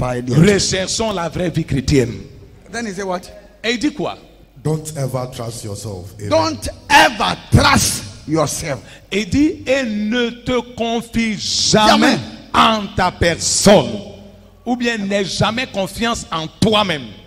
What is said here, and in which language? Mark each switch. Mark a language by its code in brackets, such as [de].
[fr] Recherchons la vraie vie chrétienne. [en] Then he said what? [fr] Et il dit quoi? [en] Don't ever trust yourself. Amen. Don't ever trust yourself. [fr] Il dit et ne te confie jamais en ta personne. Ou bien n'aie jamais confiance en toi-même.